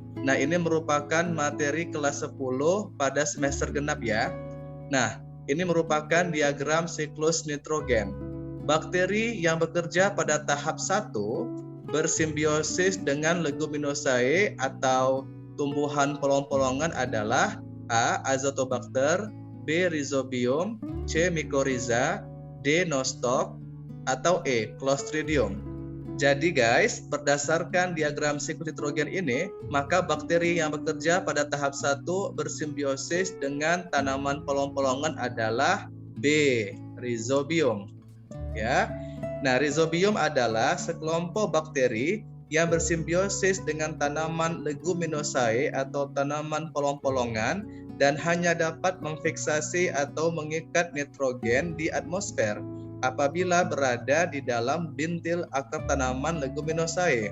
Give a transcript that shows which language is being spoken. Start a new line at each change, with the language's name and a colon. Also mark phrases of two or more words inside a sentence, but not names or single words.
Indonesian: Nah, ini merupakan materi kelas 10 pada semester genap ya. Nah, ini merupakan diagram siklus nitrogen. Bakteri yang bekerja pada tahap 1 bersimbiosis dengan leguminosae atau tumbuhan polong-polongan adalah A. Azotobacter, B. Rhizobium, C. Mycorrhiza, D. Nostoc, atau E. Clostridium. Jadi guys, berdasarkan diagram siklus nitrogen ini, maka bakteri yang bekerja pada tahap 1 bersimbiosis dengan tanaman polong-polongan adalah B. Rhizobium. Ya. Nah, Rhizobium adalah sekelompok bakteri yang bersimbiosis dengan tanaman leguminosae atau tanaman polong-polongan dan hanya dapat memfiksasi atau mengikat nitrogen di atmosfer apabila berada di dalam bintil akar tanaman leguminosae.